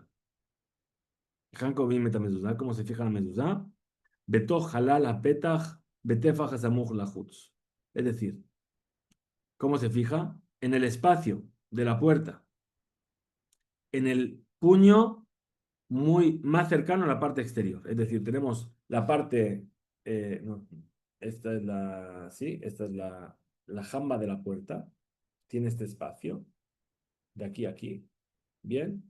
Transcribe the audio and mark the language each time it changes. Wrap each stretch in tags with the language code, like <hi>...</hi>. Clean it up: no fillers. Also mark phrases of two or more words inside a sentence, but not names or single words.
<he>הן קובעים את המזוזה.</he> <es>¿Cómo se fija la mezuzá?</es> <he>בתוך חלל הפתח בטפח הסמוך לחוץ.</he> <es>Es decir, ¿cómo se fija? En el espacio de la puerta, en el puño más cercano a la parte exterior. Es decir, tenemos la parte, no, esta es esta es la jamba de la puerta, tiene este espacio, de aquí a aquí, bien.</es>